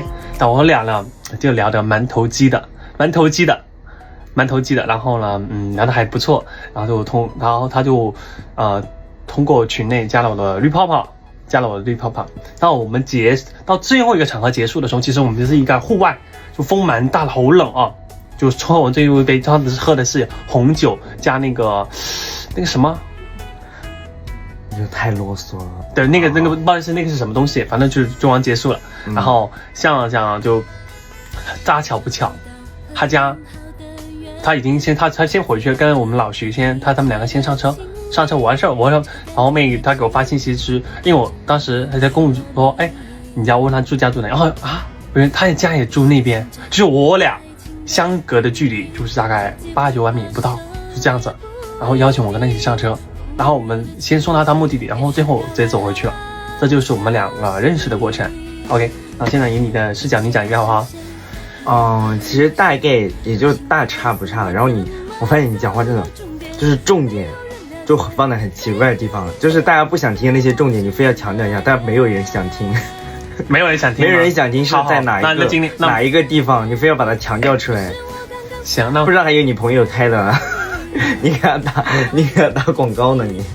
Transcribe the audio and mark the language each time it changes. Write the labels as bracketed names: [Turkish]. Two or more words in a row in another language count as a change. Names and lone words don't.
[Chinese] 但我倆呢，就聊得蠻投機的，然後呢，聊得還不錯，然後他就通過群內加了我的綠泡泡。到我們到最後一個場合結束的時候，其實我們就是一個戶外，就風蠻大的，好冷啊！就喝完最後一杯，他們喝的是紅酒加那個什麼。就太囉嗦了。對，那個不好意思，那個是什麼東西？反正就是就完結束了。然後像就大巧不巧，他已經他先回去跟我們老徐他們 2個先上車我完事兒，然後後面他給我發信息是，因為我當時還在跟我說，你家問他住家住哪？然後因為他的家也住那邊，就是我倆相隔的距離就是大概8-9萬米不到，就這樣子。然後邀請我跟他一起上車。然後我們先送他到目的地，然後最後直接走回去了。這就是我們2個認識的過程。OK， 那現在以你的視角，你講一個好不好？其實大概也就大差不差了。然後我發現你講話真的就是重點就放在很奇怪的地方了，就是大家不想聽那些重點，你非要強調一下，但沒有人想聽。沒有人想聽，沒有人想聽是在哪一個地方，你非要把它強調出來。行，那不知道還有你朋友開的。你給他打廣告呢？你